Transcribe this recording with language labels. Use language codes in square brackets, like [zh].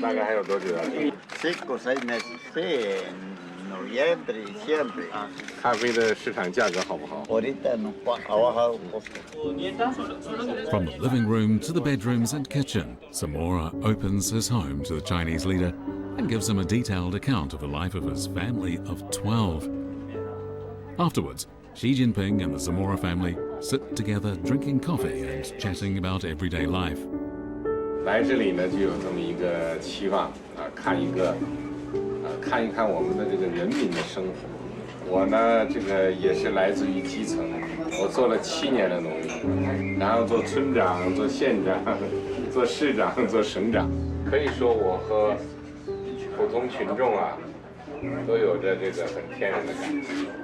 [zh] 大概还有多久啊？ [es] 5 o 6 meses. Noviembre, diciembre. [zh] 咖啡的市场价格好不好？ [en] From the living room to the bedrooms and kitchen, Zamora opens his home to the Chinese leader and gives him a detailed account of the life of his family of 12. Afterwards, Xi Jinping and the Zamora family sit together drinking coffee and chatting about everyday life. [zh] 来这里呢，就有这么一个期望啊，看一看我们的这个人民的生活，我呢，这个也是来自于基层，我做了7年的农民，然后做村长、做县长、做市长、做省长，可以说我和普通群众啊，都有着这个很天然的感情。